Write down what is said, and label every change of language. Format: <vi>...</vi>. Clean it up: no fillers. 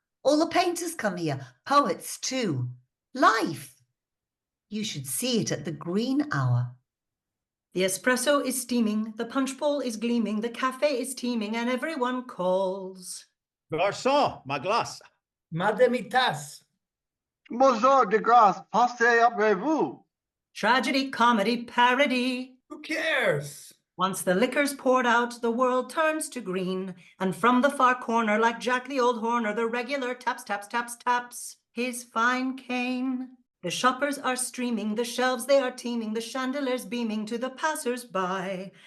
<en>All the painters come here, poets too. Life. You should see it at the Green Hour. The espresso is steaming, the punch bowl is gleaming, the cafe is teeming, and everyone calls.</en> <fr>Garçon, ma glace. Madamitas. Bonjour, Degas, passez après-vous.</fr> <en>Tragedy, comedy, parody. Who cares? Once the liquor's poured out, the world turns to green, and from the far corner, like Jack the Old Horner, the regular taps, taps, taps, taps his fine cane. The shoppers are streaming, the shelves they are teeming, the chandeliers beaming to the passers-by.</en>